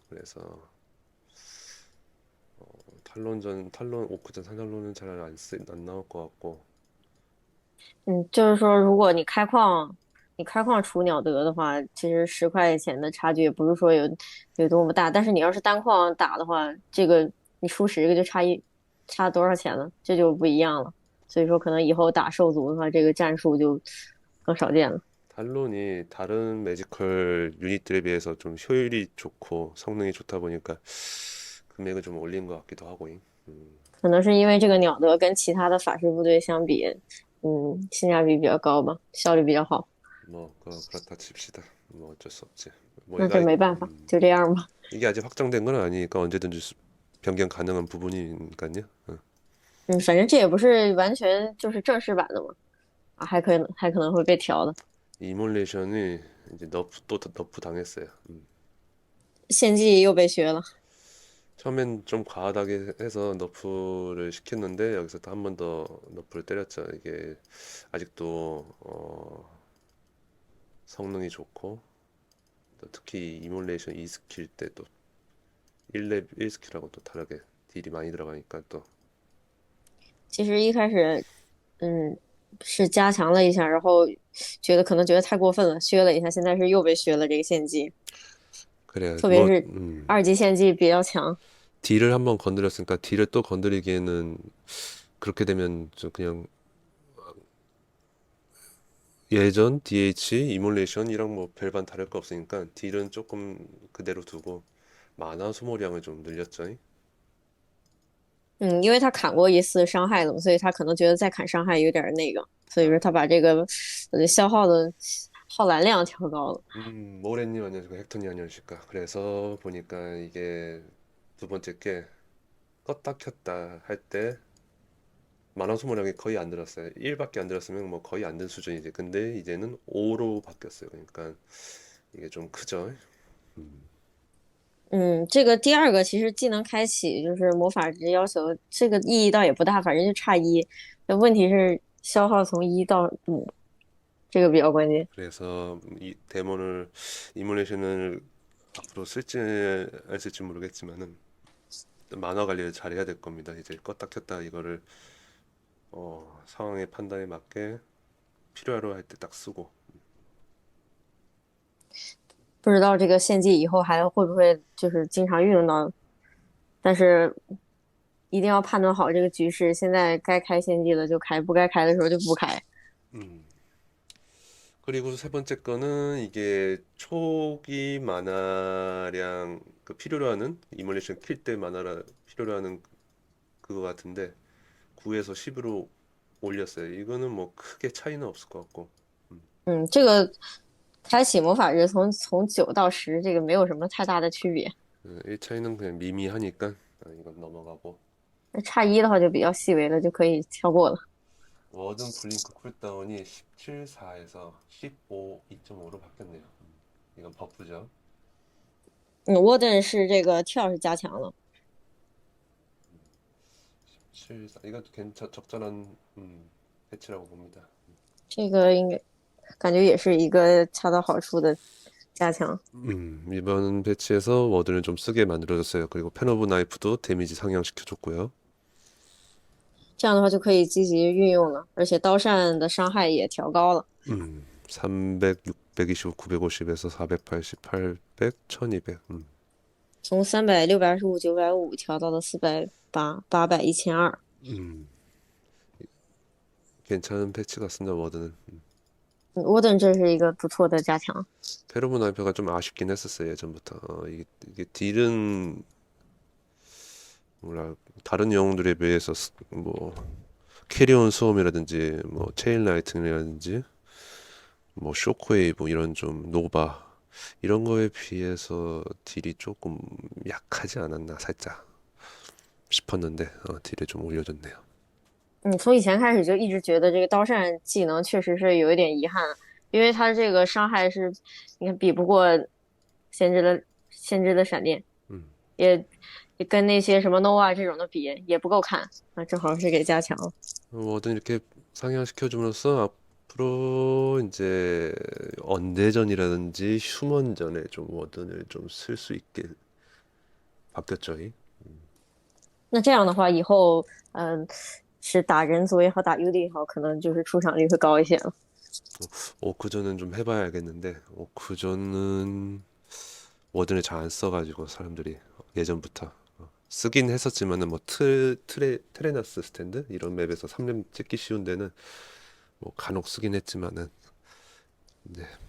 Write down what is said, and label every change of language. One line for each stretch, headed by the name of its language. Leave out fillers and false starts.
Korean: 그래서 탈론 오크전 산탈론은 잘 안 나올 것 같고.
Chinese: 就是说，如果你开矿出鸟德的话，其实10块钱的差距也不是说有多么大。但是你要是单矿打的话，这个你出10个就差多少钱了，这就不一样了。所以说，可能以后打兽族的话，这个战术就更少见了。
Korean: 탈론이 다른 매지컬 유닛들에 비해서 좀 효율이 좋고 성능이 좋다 보니까 금액을 좀 올린 것 같기도 하고.
Chinese: 可能是因为这个鸟德跟其他的法师部队相比，性价比比较高吧，效率比较好。
Korean: 뭐 그렇다 칩시다. 뭐 어쩔 수 없지. 뭐
Chinese: 那这没办法，就这样吧。
Korean: 이게 아직 확정된 건 아니니까 언제든지 변경 가능한 부분이니까요.
Chinese: 反正这也不是完全就是正式版的嘛，还可能会被调的。
Korean: 이몰레이션이 이제 너프 당했어요.
Chinese: 献祭又被削了。
Korean: 처음엔 좀 과하다게 해서 너프를 시켰는데 여기서 또 한 번 더 너프를 때렸죠. 이게 아직도 성능이 좋고 또 특히 이몰레이션 2스킬 때 또 1스킬하고 또 다르게 딜이 많이 들어가니까 또
Chinese: 其实一开始，是加强了一下，然后可能觉得太过分了，削了一下，现在是又被削了这个献祭，
Korean: 그래요.
Chinese: 特别 뭐 是二级献祭比较强。
Korean: 딜을 한번 건드렸으니까 딜을 또 건드리기에는 그렇게 되면 좀 그냥 예전 DH 이몰레이션이랑 뭐 별반 다를 거 없으니까 딜은 조금 그대로 두고 만화 소모량을 좀 늘렸죠.
Chinese: 因为他砍过一次伤害了嘛，所以他可能觉得再砍伤害有点那个，所以说他把这个消耗的耗蓝量调高了。
Korean: 모래님 안녕하십니까 헥터님 안녕하십니까. 그래서 보니까 이게 두 번째 게 껐다 켰다 할 때 만화 소모량이 거의 안 들었어요. 1밖에 안 들었으면 뭐 거의 안 든 수준이지. 근데 이제는 5로 바뀌었어요. 그러니까 이게 좀 크죠.
Chinese: 这个第二个其实技能开启就是魔法值要求，这个意义倒也不大，反正就差1。那问题是消耗从1到5，这个比较关键。
Korean: 그래서 이 데몬을 이뮬레이션을 앞으로 쓸지 안 쓸지 모르겠지만은 만화 관리를 잘 해야 될 겁니다. 이제 껐다 켰다 이거를 상황의 판단에 맞게 필요하러 할 때 딱 쓰고.
Chinese: 不知道这个献祭以后还会不会就是经常运用到，但是一定要判断好这个局势，现在该开献祭了就开，不该开的时候就不开。 음.
Korean: 그리고 세 번째 거는 이게 초기 만화량 그 필요로 하는 이몰레이션 킬 때 만화라 필요로 하는 그거 같은데 9에서 10으로 올렸어요. 이거는 뭐 크게 차이는 없을 것 같고. 这个开启魔法值从9到10，这个没有什么太大的区别。 이 차이는 그냥 미미하니까 이건 넘어가고. 那差一的话就比较细微了，就可以跳过了。 워든 블링크 쿨다운이 17.4에서 15, 2.5로 바뀌었네요. 이건 버프죠.
Chinese: 워든是这个跳是加强了，
Korean: 17, 이것도 적절한 패치라고 봅니다.
Chinese: 这个应该感觉也是一个恰到好处的加强。
Korean: 이번 패치에서 워든을 좀 쓰게 만들어줬어요. 그리고 펜 오브 나이프도 데미지 상향시켜줬고요.
Chinese: 这样的话就可以积极运用了，而且刀扇的伤害也调高了，
Korean: 300, 625, 950에서 480, 800, 1200.
Chinese: 从300、625、950调到了480、800、1200。
Korean: 괜찮은 패치 같습니다. 워든은.
Chinese: 沃顿这是一个不错的加强。
Korean: 페로몬 나이프가 좀 아쉽긴 했었어요. 예전부터. 이게 딜은 몰라 다른 영웅들에 비해서 뭐 캐리온 수험이라든지 뭐 체인 라이팅이라든지 뭐 쇼크웨이브 이런 좀 노바 이런 거에 비해서 딜이 조금 약하지 않았나 살짝 싶었는데 딜을 좀 올려줬네요.
Chinese: 从以前开始就一直觉得这个刀扇技能确实是有一点遗憾，因为它这个伤害是，你看比不过先知的闪电，也跟那些什么 nova 这种的比也不够看，那正好是给加强了。
Korean: 뭐든 이렇게 상향시켜줌으로써 앞으로 이제 언대전이라든지 휴먼전에 좀 워든을 좀 쓸 수 있게 바뀌었죠.
Chinese: 那这样的话，以后是打人族也好，打 UD 也好，可能就是出场率会高一些了。
Korean: 오크전은 좀 해봐야 알겠는데 오크전은 워든을 잘 안 써가지고 사람들이 예전부터 쓰긴 했었지만은 뭐 트레나스 스탠드 이런 맵에서 3렙 찍기 쉬운 데는 뭐 간혹 쓰긴 했지만은 네.